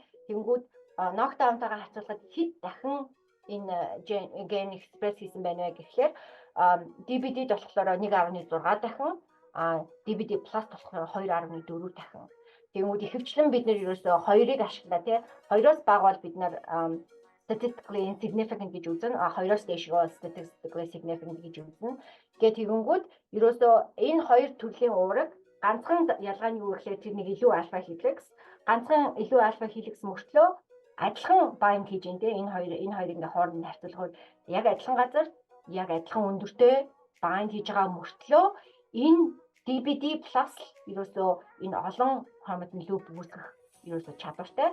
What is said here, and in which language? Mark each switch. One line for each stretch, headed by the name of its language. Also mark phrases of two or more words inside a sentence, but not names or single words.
Mongolian: Тэнгүүд knockdown-тойгоо харьцуулахад хэд дахин энэ
English: gen express
Mongolian: хийсэн байна вэ гэхээр DBD-д болохоор 1.6 дахин DBD plus болохоор 2.4 дахин. Тэнгүүд ихэвчлэн бид нэр ерөөсөө хоёрыг ашиглаа тий. Хоёроос бага бол бид нар
English: statistically insignificant
Mongolian: гэж үзнэ. Хоёроос дээшгөө
English: statistically significant
Mongolian: гэж үзнэ. Тэгэнгүүт ерөөсөө энэ хоёр төрлийн уураг ганцхан ялгаа нь юу гэхээр тэр нэг илүү
English: alpha helix,
Mongolian: ганцхан илүү
English: alpha helix
Mongolian: мөртлөө адилхан bind хийж дээ. Энэ хоёрыг ингээ хооронд нь харьцуулахад яг адилхан газар яг адилхан өндөртэй bind хийж байгаа мөртлөө энэ DBD plus ерөөсөө энэ олон хроматин лүп үүсгэх ерөөсөө чадвартай.